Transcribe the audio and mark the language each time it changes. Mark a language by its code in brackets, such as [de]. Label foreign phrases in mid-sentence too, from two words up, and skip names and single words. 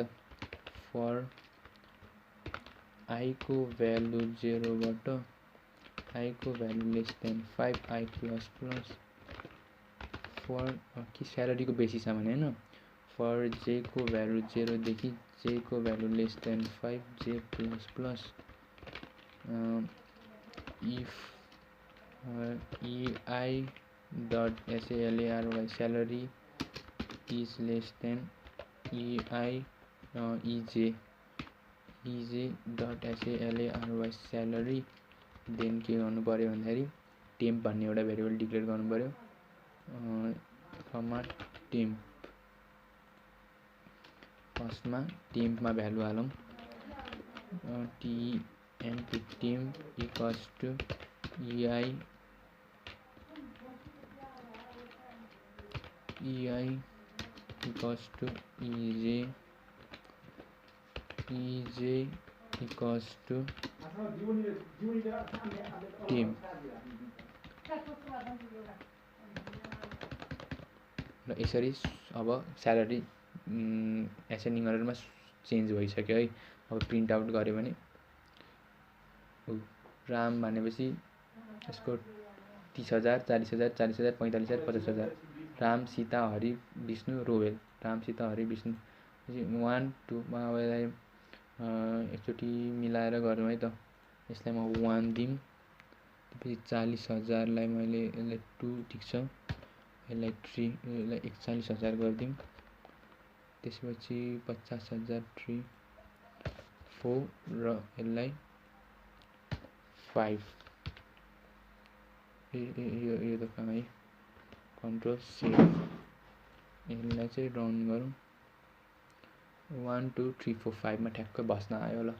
[en] for i [ne] को भ्यालु 0 बाट आई को भ्यालु [en] less than 5, i plus plus [ne] फर कि स्यालेरीको बेसिसमा भने हैन। [en] for j [ne] को भ्यालु 0 देखि j को भ्यालु [en] less than 5 j plus plus if ei dot salary salary is less than ei ej dot salary salary देन [ne] के गर्नु पर्यो भन्दाखेरि टेम्प भन्ने एउटा भेरिएबल डिक्लेयर गर्नु पर्यो [en] comma temp [ne] फर्स्टमा टेम्पमा भ्यालु हालौँ [en] temp equals to ei equals to ej equals to temp [ne] र यसरी अब स्यालेरी एसेन्डिङ अर्डरमा चेन्ज भइसक्यो है। अब [en] print out [ne] गऱ्यो भने राम भनेपछि यसको 30,000 40,000 40,000 45,000 50,000 राम सीता हरि विष्णु रोवेल राम सीता हरि विष्णु 1 2 एकचोटि मिलाएर गरौँ है त। यसलाई म 1 दिम त्यसपछि 40,000लाई मैले यसलाई 2 ठिक छ यसलाई 3 यसलाई 41,000 गरिदिउँ त्यसपछि 50,000 3 4 र यसलाई 5 यो त कहाँ है [en] control save [ne] यसलाई चाहिँ रन गरौँ 1 2 3 4 5 मा ठ्याक्कै बस्न आयो ल।